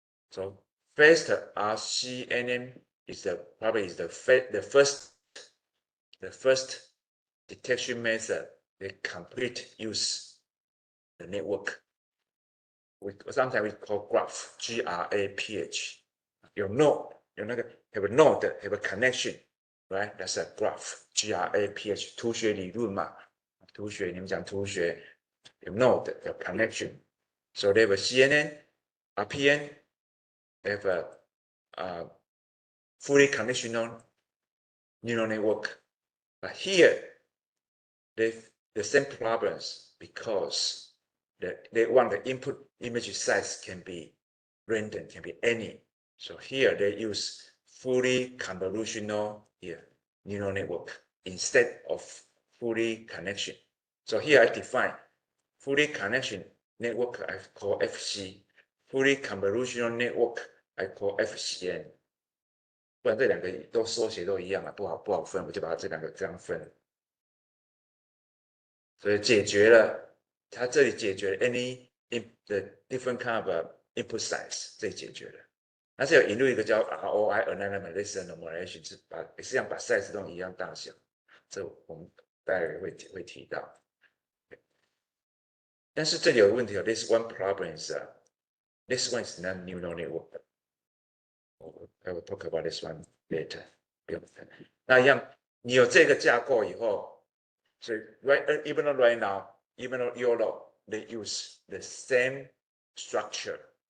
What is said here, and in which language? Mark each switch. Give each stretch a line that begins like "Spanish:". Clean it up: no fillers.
English: So faster RCNN is probably the first detection method. They complete use the network. Sometimes we call graph, G-R-A-P-H. Your node, have a node, have a connection, right? That's a graph, G-R-A-P-H.
Chinese: 图学理论嘛，图学你们讲图学有 node 有 connection.
English: So they have a CNN, RPN, they have a fully conditional neural network. But here, the same problems because they want the input image size can be random, can be any. So here they use fully convolutional neural network instead of fully connection. So here I define fully connection network I call FC, fully convolutional network I call FCN.
Chinese: 不然这两个都缩写都一样啊，不好分，我就把这两个这样分。所以解决了，它这里解决了
English: any the different kind of input size，
Chinese: 这里解决了。但是有引入一个叫 ROI Anonymous Normalization， 是也是一样把 size 都一样大小，这我们待会会提到。但是这里有个问题，
English: this one problem is this one is not neural network. I will talk about this one later.
Chinese: 那一样，你有这个架构以后，所以
English: even though right now, even though YOLO, they use the same structure.